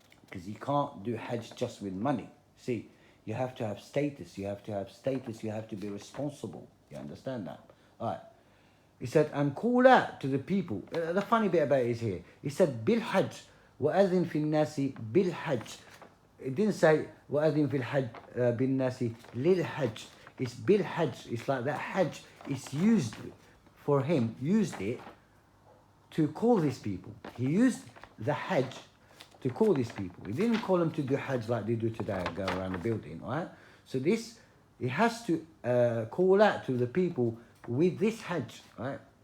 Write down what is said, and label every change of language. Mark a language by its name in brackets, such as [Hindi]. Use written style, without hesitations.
[English] Because you can't do Hajj just with money. See, you have to have status. You have to have status. You have to be responsible. You understand that? All right. He said, and call out to the people. The funny bit about it is here. He said, [Arabic] bil Hajj, وَأَذِن فِي النَّاسِ بِالْحَجِّ. [English] It didn't say, [Arabic] وَأَذِن فِي الْحَجِّ بِالنَّاسِ لِلْحَجِّ. [English] It's bil Hajj. It's like that Hajj is used for him, used it to call these people. He used the Hajj to call these people. He didn't call them to do Hajj like they do today and go around the building, right? So this, he has to call out to the people with this Hajj, right?